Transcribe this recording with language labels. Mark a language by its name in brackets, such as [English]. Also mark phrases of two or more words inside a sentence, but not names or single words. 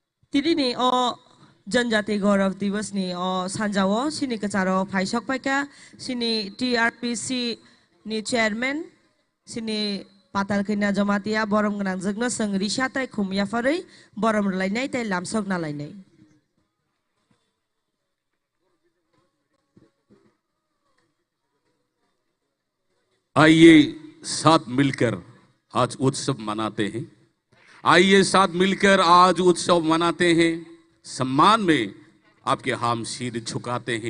[Kok Borok] Tini o जनजाति गौरव दिवस नि o sanjawo sini kecaro paisok paika sini TRPC ni chairman sini patal kena jamatia borom genang jegna seng risatai khumya farai borom lainai tai lamsok na lainai. [Hindi] आइए साथ मिलकर आज उत्सव मनाते हैं। आइए साथ मिलकर आज उत्सव मनाते हैं। सम्मान में आपके हम सिर झुकाते हैं।